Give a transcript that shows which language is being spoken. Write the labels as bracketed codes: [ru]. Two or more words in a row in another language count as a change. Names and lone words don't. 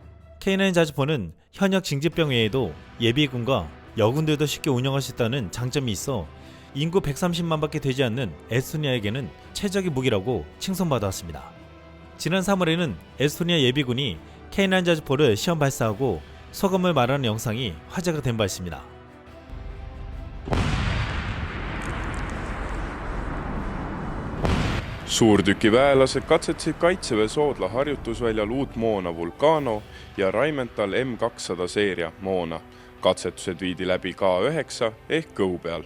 [ko] K9 자주포는 현역 징집병 외에도 예비군과 여군들도 쉽게 운영할 수 있다는 장점이 있어 인구 130만밖에 되지 않는 에스토니아에게는 최적의 무기라고 칭송받았습니다. 지난 3월에는 에스토니아 예비군이 K9 자주포를 시험 발사하고 소감을 말하는 영상이 화제가 된 바 있습니다. [et] Suurtükiväelased katsetasid Kaitseväe Soodla harjutusväljal uut moona Vulcano ja Rheinmetall M200 seeria moona. Katsetused viidi läbi K9 ehk kõhu peal.